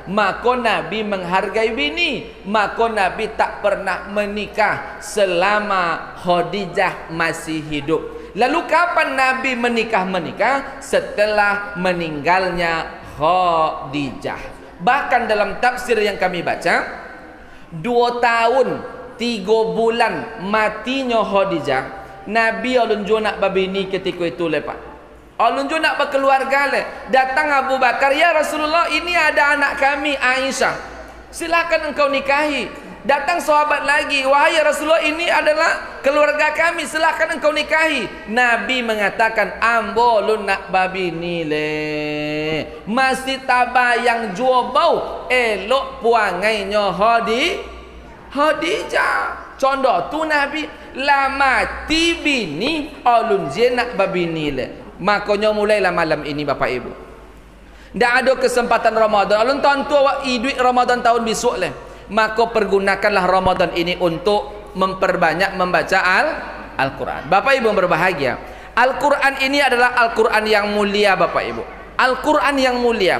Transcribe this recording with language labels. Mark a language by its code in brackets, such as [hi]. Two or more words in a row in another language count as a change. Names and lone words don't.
[id] Maka Nabi menghargai bini. Maka Nabi tak pernah menikah selama Khadijah masih hidup. Lalu kapan Nabi menikah? Setelah meninggalnya Khadijah. Bahkan dalam tafsir yang kami baca, 2 tahun 3 bulan matinya Khadijah, Nabi [min] alun jo nak babini [id] ketika itu lepas. [min] Alun jo nak berkeluarga le. [id] Datang Abu Bakar, ya Rasulullah, ini ada anak kami Aisyah. Silakan engkau nikahi. Datang sahabat lagi, wahai Rasulullah, ini adalah keluarga kami, silahkan engkau nikahi. Nabi mengatakan, [min] ambolun nak babi ni le, masih tabayang jua bau elok puangainya Khadijah. Contoh tu Nabi lama tibini alun jenak babi ni le. [id] Makanya mulailah malam ini Bapak Ibu, ndak ada kesempatan Ramadan. [min] Alun tahun tu awak duit Ramadan tahun besok le, [id] maka pergunakanlah Ramadan ini untuk memperbanyak membaca Al-Quran. Bapak Ibu yang berbahagia, Al-Quran ini adalah Al-Quran yang mulia Bapak Ibu, Al-Quran yang mulia.